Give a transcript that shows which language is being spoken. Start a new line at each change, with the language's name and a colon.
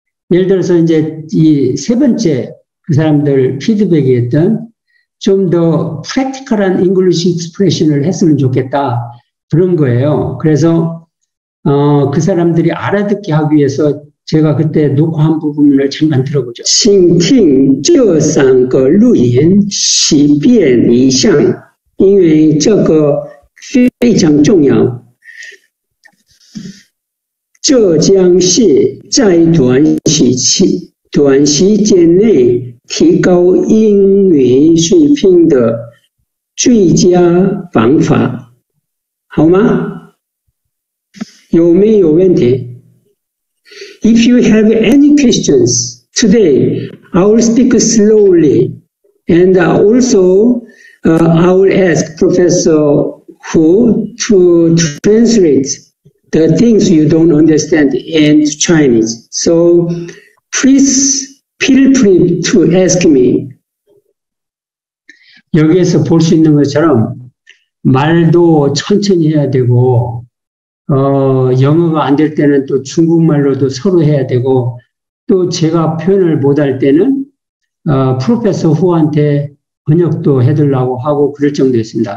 Korean: 예를 들어서 이제 이 3번째 그 사람들 피드백이 했던 좀 더 프랙티컬한 잉글리시 익스프레션을 했으면 좋겠다. 그런 거예요. 그래서 그 사람들이 알아듣게 하기 위해서 제가 그때 녹화한 부분을 잠깐 들어보죠.
Chinese: 请听这3个录音，洗遍一项，因为这个非常重要。这将是在短时间内提高英语水平的最佳方法，好吗？有没有问题？
English: If you have any questions today, I will speak slowly, and also I will ask Professor Hu to translate the things you don't understand into Chinese. So please feel free to ask me.
Korean: 여기에서 볼 수 있는 것처럼 말도 천천히 해야 되고 영어가 안 될 때는 또 중국말로도 서로 해야 되고 또 제가 표현을 못할 때는 프로페서 후한테 번역도 해달라고 하고 그럴 정도였습니다.